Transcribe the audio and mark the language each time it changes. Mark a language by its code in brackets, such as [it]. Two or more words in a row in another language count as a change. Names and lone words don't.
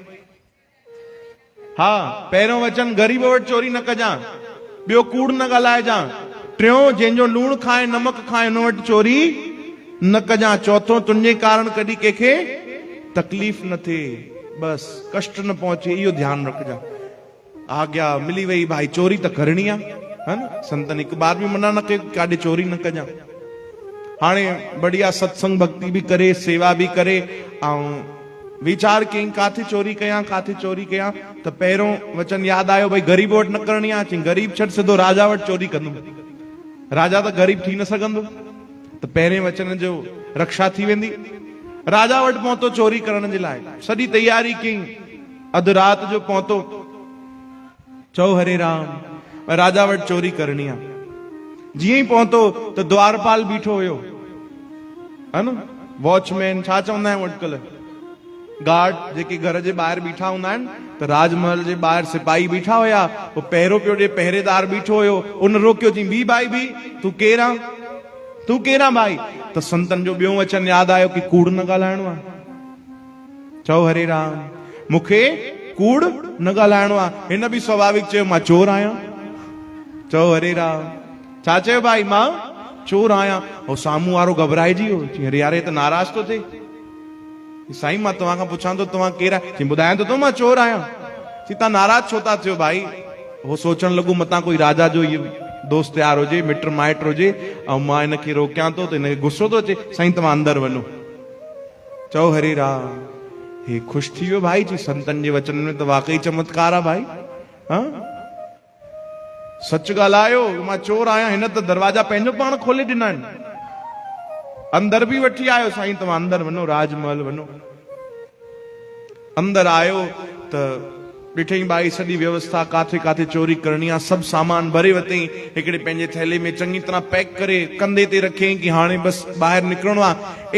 [sd] हा, पहिरियों वचन ग़रीब वटि चोरी न कजां, ॿियो कूड़ न ॻाल्हाइजां, टियों जंहिंजो लूण खाए नमक खाए उन वटि चोरी न कजां, चौथों तुंहिंजे कारण कॾहिं कंहिंखे तकलीफ़ न थिए, बस कष्ट न पहुचे, इहो ध्यानु रखजां। आज्ञा मिली वई भाई, चोरी त करणी आहे, है न। संतन हिकु बार बि मना न कयो काॾे चोरी न कजां। हाणे बढ़िया सत्संग भक्ति भी करे, सेवा भी करे, ऐं विचार कई काथे चोरी कयां, काथे चोरी कयां, त पहिरियों वचन यादि आयो, भाई ग़रीब वटि न करणी आहे। चई ग़रीब छॾ, सिधो राजा वटि चोरी कंदुमि, राजा त ग़रीब थी न सघंदो, त पहिरें वचन जो रक्षा थी वेंदी। राजा वटि पहुतो चोरी करण जे लाइ, सॼी तैयारी कई, अधु राति जो पहुतो। चओ हरे राम। राजा वटि चोरी करणी आहे। जीअं ई पहुतो त द्वारपाल बीठो हुयो, है न, वॉचमैन छा चवंदा आहियूं अॼुकल्ह, गार्ड जेके घर जे ॿाहिरि बीठा हूंदा आहिनि, त राजमहल जे ॿाहिरि सिपाही बीठा हुया, पोइ पहिरियों पियो ॾे, पहिरेदार बीठो हुयो, उन रोकियो, चई बी भाई बी, तूं केरु आं, तूं केरु आं भाई? त संतन जो ॿियो वचन यादि आयो कि कूड़ न ॻाल्हाइणो आहे। चओ हरे राम, मूंखे कूड़ न ॻाल्हाइणो आहे। हिन बि स्वाभाविक चयो मां चोर आहियां। चओ हरे राम, छा चयो भाई? मां चोर आहियां। ऐं साम्हूं वारो घबराइजी वियो, चई अरे यार, हे त नाराज़ थो थिए। साईं मां तव्हां खां पुछां थो तव्हां केरु आहे? चई ॿुधायां थो मां चोर आहियां। चई तव्हां नाराज़ छो था थियो भाई? हो सोचण लॻो मतां कोई राजा जो इहो दोस्त यार हुजे, मिट माइट हुजे, ऐं मां हिनखे रोकियां थो त हिनखे गुस्सो थो अचे। साईं तव्हां अंदरि वञो। चओ हरे राम, हे ख़ुशि थी वियो भाई, चई संतनि जे वचन में त वाकई चमत्कार आहे भाई। हाँ, सच ॻाल्हायो, मां चोर आहियां। हिन त दरवाजा पंहिंजो पाण खोले ॾिना आहिनि, अंदर बि वठी आयो। साईं तव्हां अंदर वञो, राजमहल वञो। अंदर आयो त ॾिठई भाई सॼी व्यवस्था, काथे काथे चोरी करणी आहे, सभु सामान भरे वरितई, हिकिड़े पंहिंजे थैले में चङी तरह पैक करे कंधे ते रखियईं कि हाणे बसि ॿाहिरि निकिरणो आहे।